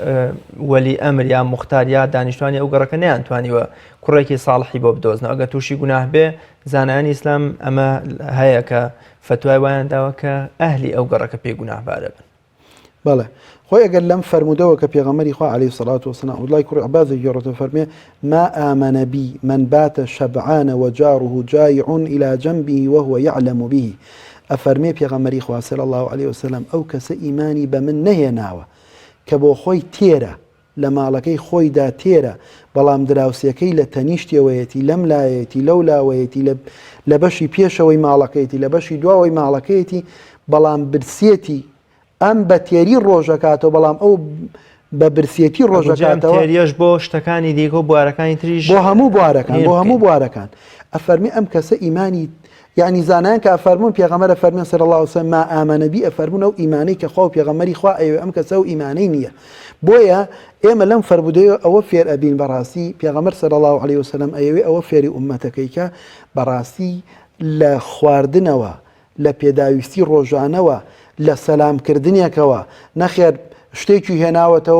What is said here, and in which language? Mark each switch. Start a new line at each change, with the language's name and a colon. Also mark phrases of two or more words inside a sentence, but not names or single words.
Central Kurdish: وەلی ئەمر یا موختار یا دانیشتوانی ئەو گەڕەکە نەیانتوانیوە کوڕێکی ساڵحی بۆ بدۆزنەوە ئەگەر تووشی گوناه بێ زانایانی ئیسلام ئەمە هەیە کە فتوای وایان داوە کە ئەهلی ئەو گەڕەکە پێی گوناهبارە بن. بەڵێ خۆی ئەگەر لەم فەرمودەوە کە پێغەمبەری خوا
Arabic: عەلەیهی سەڵات وسەلام
Central Kurdish: عەبدوڵای کوڕی عەباسە گێڕێتەوە فەرمێ
Arabic: ما آمن بي من بات شبعان وجاره جائع إلى جنبه وهو يعلم به
Central Kurdish: ئەفەرمێ پێغەمبەری خوا
Arabic: صلی الله علیه وسلم
Central Kurdish: ئەو کەسە ئیمانی بە من نەهێناوە کە بۆ خۆی تێرە لە ماڵەکەی خۆیدا تێرە بەڵام دراوسەکەی لە تەنیشتەوەیەتی لەم لایەتی لەو لاوەیەتی لە بەشی پێشەوەی ماڵەکەیەتی لە بەشی دواوەی ماڵەکەیەتی بەڵام برسێتی ئەم بە تێری ڕۆژەکاتەوە بەڵام ئەو بە برسێتی ڕۆژەکاتەوە تێریەش بۆ شتەکانی دیکە و بوارەکانی تریش بۆ هەموو بوارەکان ئەفەرمی ئەم کەسە ئیمانی یعنی زانایان کە ئەفەرمون پێغەمبەر فەرمێن
Arabic: صلی الله علیه وسلم ما آمن بی
Central Kurdish: ئەفەرمون ئەو ئیمانەی کە خوا و پێغەمبەری خوا ئەوێ ئەم کەسە و ئیمانەی نییە بۆیە ئێمە لەم فەرمودەیە ئەوە فێر ئەبین بەڕاستی پێغەمبەر
Arabic: صلی الله علیه وسلم
Central Kurdish: ئەوێ ئەوە فێری ئومەتەکەی کە بەڕاستی لە خواردنەوە لە پێداویستی ڕۆژانەوە لە سەلامکردنێکەوە نەخێر شتێکی هێناوەتەوە